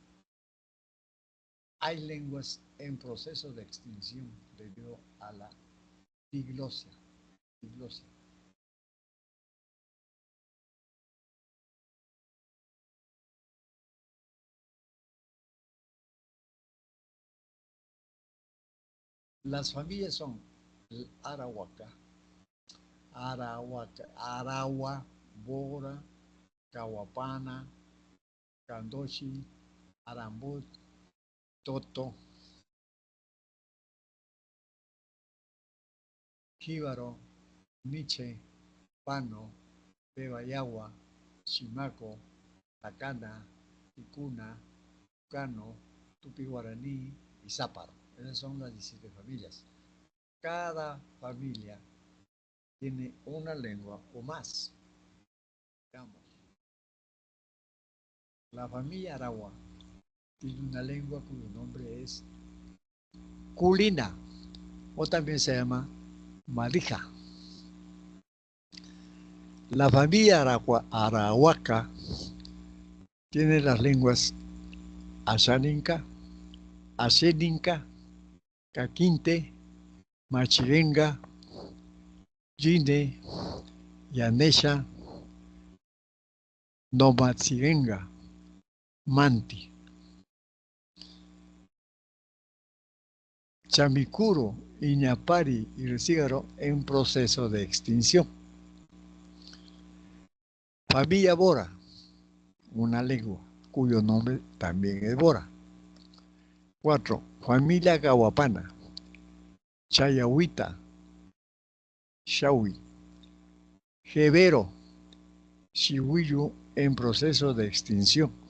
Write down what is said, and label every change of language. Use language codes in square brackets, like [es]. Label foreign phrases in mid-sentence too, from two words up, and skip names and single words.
[es] Hay lenguas en proceso de extinción debido a la diglosia. diglosia. Las familias son el Arahuaca, Arawa, Bora, Cahuapana, Candoshi, Arambut, Toto, Jíbaro, Miche, Pano, Bebayagua, Chimaco, Tacana, Ticuna, Tucano, Tupi Guaraní y Záparo. Esas son las 17 familias. Cada familia tiene una lengua o más. Veamos. La familia Aragua tiene una lengua cuyo nombre es Culina, o también se llama Malija. La familia Arahuaca tiene las lenguas Ashaninka, Asheninka, Caquinte, Machirenga, Yine, Yanesha, Nomatsirenga, Manti. Chamicuro, Iñapari y Recígaro en proceso de extinción. Familia Bora, una lengua cuyo nombre también es Bora. 4. Familia Cahuapana, Chayahuita, Shawi, Jebero, Chihuiyu en proceso de extinción.